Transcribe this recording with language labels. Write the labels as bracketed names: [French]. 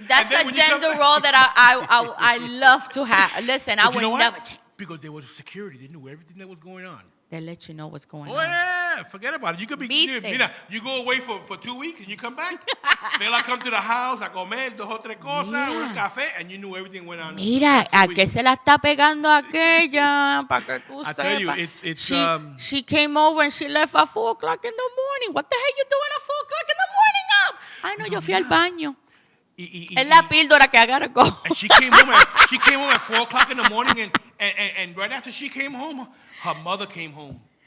[English] That's a gender role that I love to have. Listen, I would never change. Because there was security. They knew everything that was going on. They let you know what's going on. Oh, yeah. Forget about it. You could be... you go away for 2 weeks and you come back. Fela come to the house [Spanish] a comer 2 o 3 cosas, un café, [English] and you knew everything went on. [Spanish] Mira, ¿a qué se la está pegando aquella? Para que tú sepas. [English] I tell you, it's... She came over and she left at 4 o'clock in the morning. What the hell you doing at 4 o'clock in the morning up? [Spanish] Ay, no, yo fui al baño. Es la píldora que [English] I gotta go. And she came home at 4 o'clock in the morning, and right after she came home, her mother came home.